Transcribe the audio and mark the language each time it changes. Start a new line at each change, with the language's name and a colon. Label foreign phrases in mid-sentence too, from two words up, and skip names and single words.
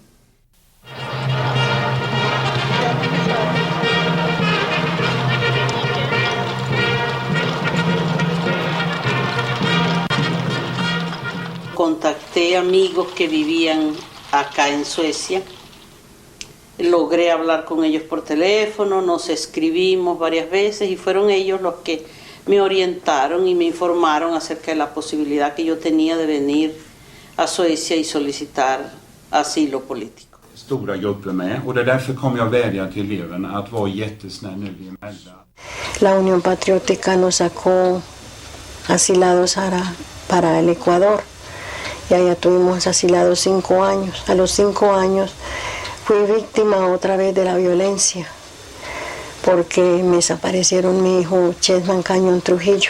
Spanish: Contacté amigos que vivían acá en Suecia, logré hablar con ellos por teléfono, nos escribimos varias veces y fueron ellos los que me orientaron y me informaron acerca de la posibilidad que yo tenía de venir a Suecia y solicitar asilo político.
Swedish: Stora grupper med, och det därför kommer jag vädja till eleverna att vara jättesnäll nu vid emellan.
Spanish: La Unión Patriótica nos sacó asilados para el Ecuador y allá tuvimos asilados 5 años. A los 5 años fui víctima otra vez de la violencia porque me desaparecieron mi hijo Chessman Cañón Trujillo.